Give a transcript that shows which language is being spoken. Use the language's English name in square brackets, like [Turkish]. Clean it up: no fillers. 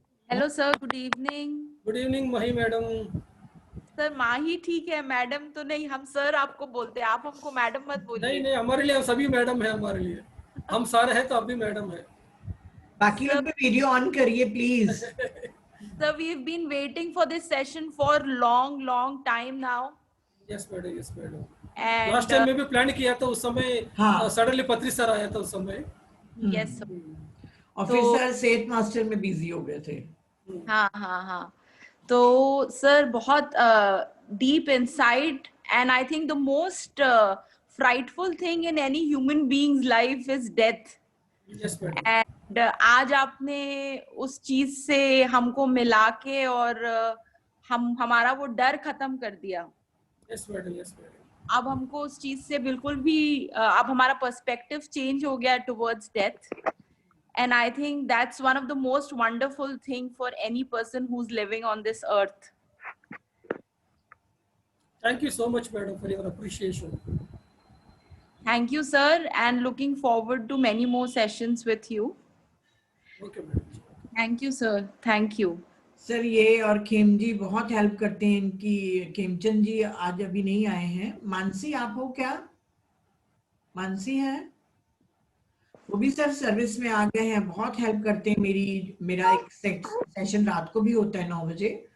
[English] Hello sir, good evening. Good evening Mahi madam. [Hindi] Sir माही ठीक है, madam तो नहीं, हम सर आपको बोलते हैं, आप हमको मैडम मत बोलिए। नहीं नहीं, हमारे लिए सभी मैडम है, हमारे लिए हम सारे हैं तो आप भी मैडम है। बाकी लोग भी वीडियो ऑन करिए please. [English] Sir, we've been waiting for this session for long time now. Yes madam, yes madam. And [Hindi] last time में भी प्लान किया था, उस समय सडनली पत्री सर आया था उस समय। [English] Yes sir. [Hindi] और फिर सर सेठ मास्टर में बिजी हो गए थे। हाँ। तो सर बहुत [English] deep insight, and I think the most frightful thing in any human being's life is death. Yes, madam. [Hindi] And आज आपने उस चीज से हमको मिला के और हमारा वो डर खत्म कर दिया. [English] Yes, madam. Yes, madam. [Hindi] अब हमको उस चीज से बिल्कुल भी अब हमारा पर्सपेक्टिव चेंज हो गया towards death. [English] And I think that's one of the most wonderful thing for any person who's living on this earth. Thank you so much, madam, for your appreciation. Thank you, sir, and looking forward to many more sessions with you. Okay, madam. Thank you, sir. Thank you. [Hindi] Sir ये और खेम जी बहुत help करते हैं इनकी. खेमचंद जी आज अभी नहीं आए हैं. मानसी आप हो क्या? मानसी है? वो भी सर सर्विस में आ गए हैं. बहुत हेल्प करते हैं मेरा एक सेशन रात को भी होता है 9 बजे.